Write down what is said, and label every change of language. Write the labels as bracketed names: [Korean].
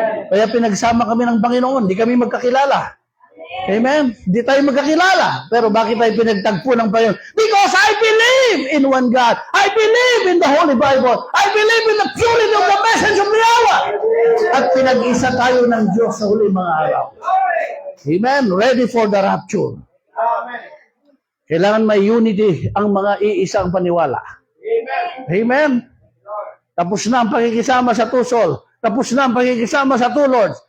[Filipino] Kaya pinagsama kami ng Panginoon, di kami magkakilala. Amen? Di tayo magkakilala. Pero bakit tayo pinagtagpo ng Panginoon? [English] Because I believe in one God. I believe in the Holy Bible. I believe in the purity of the message of the hour. [Filipino] At pinag-isa tayo ng Diyos sa huli mga araw. Amen? [English] Ready for the rapture. [Filipino] Kailangan may unity ang mga iisang paniwala. Amen? Tapos na ang pakikisama sa tusol. Tapos na ang pakikisama sa two lords.